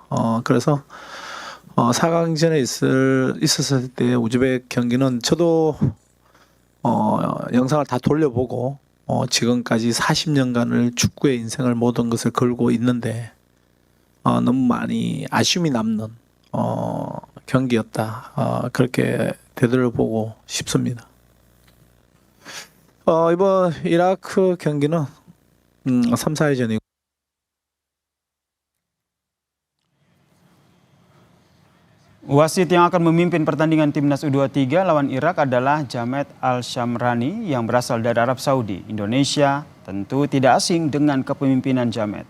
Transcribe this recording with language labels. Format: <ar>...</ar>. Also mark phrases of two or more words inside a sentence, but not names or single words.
<ko>그래서 4강전에 있었을 때 우즈벡 경기는 저도 영상을 다 돌려보고 지금까지 40년간을 축구의 인생을 모든 것을 걸고 있는데 너무 많이 아쉬움이 남는 경기였다. 그렇게 되돌아보고 싶습니다. 이번 이라크 경기는 3, 4회전이고</ko> <id>Wasit yang akan memimpin pertandingan timnas U23 lawan Irak adalah Jamed Al-Shamrani yang berasal dari Arab Saudi. Indonesia tentu tidak asing dengan kepemimpinan Jamed.</id>